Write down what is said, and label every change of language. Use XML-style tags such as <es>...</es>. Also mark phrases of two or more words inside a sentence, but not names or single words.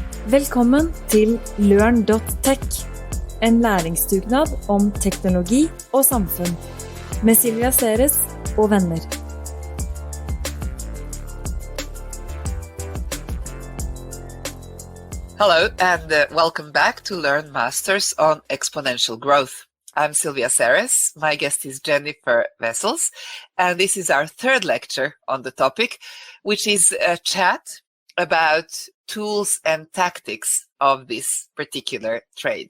<no>Velkommen til Learn.tech, en læringsdugnad om teknologi og samfunn, med Silvija og venner.</no> <en>Hello and welcome back to Learn Masters on Exponential Growth. I'm Silvija. My guest is Jennifer Vessels, and this is our third lecture on the topic, which is a chat about tools and tactics of this particular trade.</en>